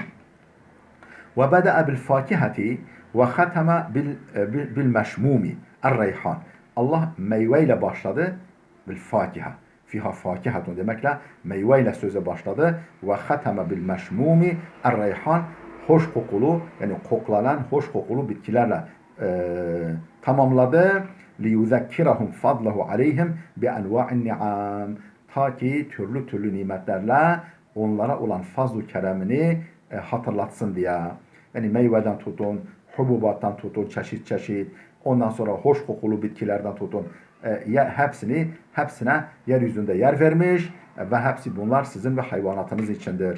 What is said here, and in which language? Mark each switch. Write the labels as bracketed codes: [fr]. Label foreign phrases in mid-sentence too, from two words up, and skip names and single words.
[ar] وبدأ بالفاكهة وختم بالمشموم الريحان. [tr] Allah meyveyle başladı. [ar] بالفاكهة. فيها فاكهة [tr] demekle meyveyle söze başladı. [ar] وختم بالمشموم الريحان. [tr] Hoş kokulu, yani koklanan hoş kokulu bitkilerle tamamladı. [ar] لِيُذَكِّرَهُمْ فَضْلَهُ عَلَيْهِمْ بِاَنْوَاءِ النِّعَامِ. [tr] Ta ki türlü türlü nimetlerle onlara olan fazl-ı keremini hatırlatsın diye. Yani meyveden tutun, hububattan tutun, çeşit çeşit, ondan sonra hoş kokulu bitkilerden tutun, hepsine yeryüzünde yer vermiş ve hepsi bunlar sizin ve hayvanatınız içindir.